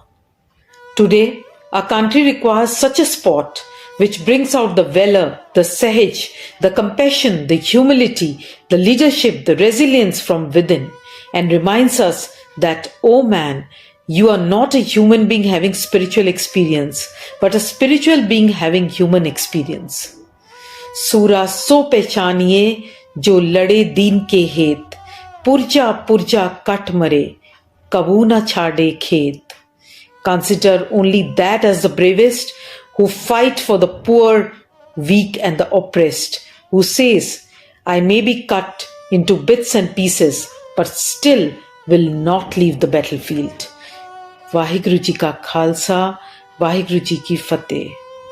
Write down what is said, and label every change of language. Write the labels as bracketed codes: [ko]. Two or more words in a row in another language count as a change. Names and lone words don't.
[en] Today, our country requires such a sport which brings out the valor, the sahaj, the compassion, the humility, the leadership, the resilience from within, and reminds us that, oh man, you are not a human being having spiritual experience, but a spiritual being having human experience. [pa] ਸੂਰਾ ਸੋ ਪਹਿਚਾਨੀਐ ਜੋ ਲੜੈ ਦੀਨ ਕੇ ਹੇਤ, ਪੁਰਜਾ ਪੁਰਜਾ ਕਟਿ ਮਰੈ, ਕਬਹੂ ਨ ਛਾਡੈ ਖੇਤ. [en] Consider only that as the bravest who fight for the poor, weak and the oppressed, who says, I may be cut into bits and pieces, but still will not leave the battlefield. [pa] ਵਾਹਿਗੁਰੂ ਜੀ ਕਾ ਖਾਲਸਾ, ਵਾਹਿਗੁਰੂ ਜੀ ਕੀ ਫਤਿਹ.